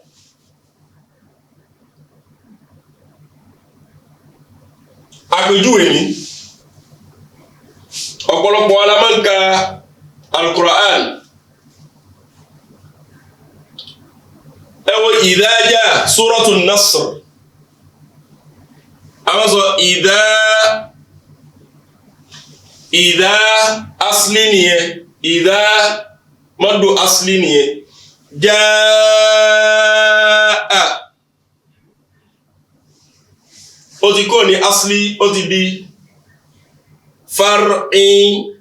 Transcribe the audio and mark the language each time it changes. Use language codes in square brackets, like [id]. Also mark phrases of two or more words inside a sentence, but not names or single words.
[yo] Àpèjúwe ni ọ̀pọ̀lọpọ̀ wa la máa ń ka Al-Qur'an. Ẹ wo [ar] إذا جاء [yo] Suratul Nasr a máa sọ idha asli nìyẹn idha mọ́dù asli nìyẹn jaa ó ti kó ní asli ó ti di far'in.